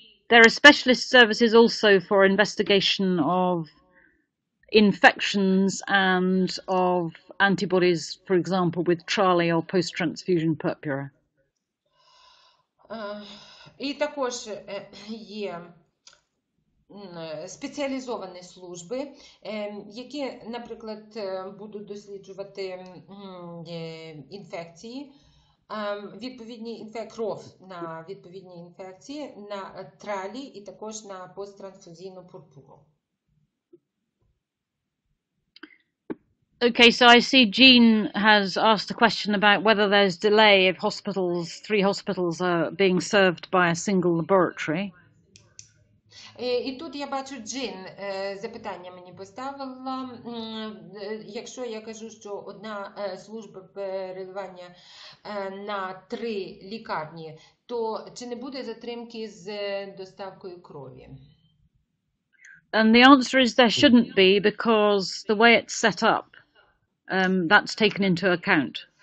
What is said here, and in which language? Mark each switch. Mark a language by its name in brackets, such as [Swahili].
[English] There are specialist services also for investigation of infections and of antibodies, for example, with trali or post-transfusion purpura. [Ukrainian] І також є спеціалізовані служби, які, наприклад, будуть досліджувати інфекції, відповідні кров на відповідні інфекції, на тралі і також на посттрансфузійну пурпуру. [English] Okay, so I see Jean has asked a question about whether there's delay if three hospitals are being served by a single laboratory. [Ukrainian] І тут я бачу, Джин запитання мені поставила. Якщо я кажу, що одна служба переливання на 3 лікарні, то чи не буде затримки з доставкою крові? [English] And the answer is there shouldn't be, because the way it's set up, that's taken into account.